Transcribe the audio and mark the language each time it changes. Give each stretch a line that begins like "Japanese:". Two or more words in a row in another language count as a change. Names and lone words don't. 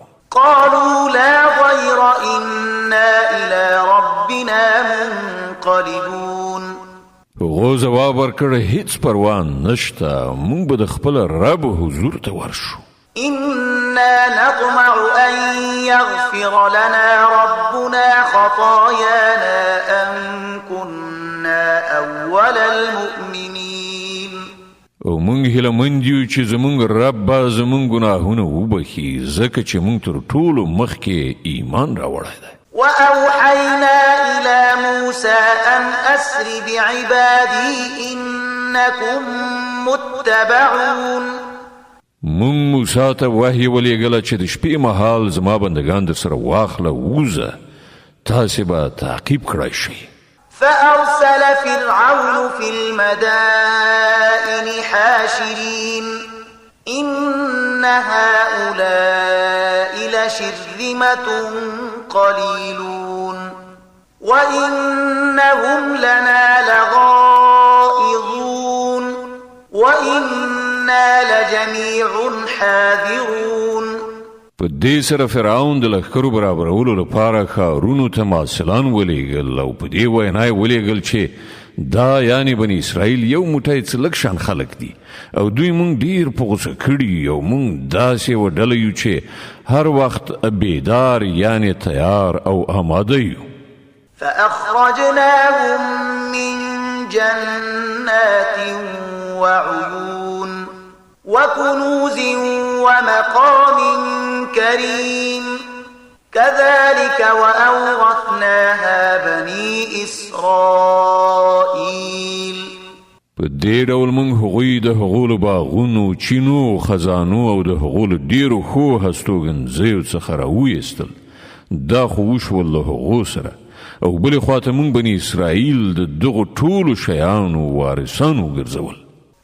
Arabic: قالوا لا ضير إنا إلى ربنا منقلبون.
Pashto: هغو ځواب ورکړ هیڅ پروا نشته، موږ به د خپل رب حضور ته ورشو.
Arabic: إنا نطمع أن يغفر لنا ربنا خطايانا أن كنا أول المؤمنين.
Pashto: او موږ هیلهمند یو چې زموږ رب به زموږ ګناهونه وبخي ځکه چې موږ تر ټولو مخکې ایمان راوړی دی.
Arabic: وأوحينا إلى موسى أن أسر بعبادي إنكم متبعون.
Pashto: مونږ موسی ته وحی ولېږله چې د شپې مهال زما بندگان در سره واخله ووځه تاسې به تعقیب کړی شئ.
Arabic: فأرسل فرعون في المدائن حاشرين إن هؤلاء لشرذمة قليلون وإنهم لنا لغائظون وإنا لجميع حاذرون.
Pashto: په دې سره فرعون د لښکرو برابرولو لپاره ښارونو ته مارسلان ولېږل او په دې وینا یې ولېږل چې دا یعنی بني اسرائیل یو موټی څه لږ شان خلک دي او دوی مونږ ډیر په غوسه کړي او مونږ داسې یوه ډله یو چې هر وخت بیدار یعنی تیار او آماده یو.
Arabic: فأخرجناهم من جنات وعيون وكنوز ومقام كريم كذلك وأورثناها بني إسرائيل.
Pashto: په دې ډول موږ هغوی د هغو له باغونو چینو خزانو او د هغو له ډیرو ښو هستوګنځیو څخه راویستل. دا خو وشول له هغو سره او بلې خواته موږ بني اسرائیل د دغو ټولو شیانو وارثان وګرځول.